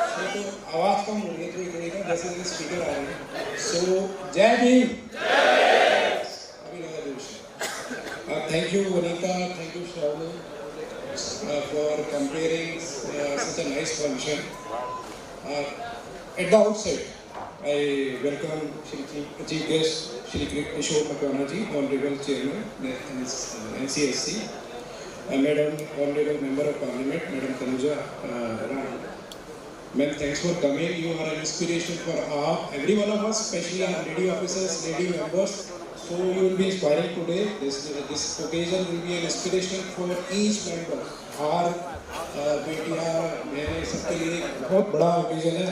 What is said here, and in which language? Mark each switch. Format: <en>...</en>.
<hi>तो आवाज कम हो रही है थोड़ी थोड़ी का, जैसे स्पीकर आ रहे हैं. So जय भीम. अभी लगा जोश.</hi> <en>Thank you Vanita, thank you Shravani for comparing such a nice function. At the outset, I welcome Chief Guest Shri Kishore Makwana ji, Honorable Chairman NCSC, Madam Honorable Member of Parliament, Madam Tanuja Ram. Ma'am, thanks for coming. You are an inspiration for every one of us, especially our lady officers, lady members. So you will be inspiring today. This occasion will be an inspiration for each member. Our</en> <hi>बेटियां बहनें सबके लिए बहुत बड़ा occasion है.</hi>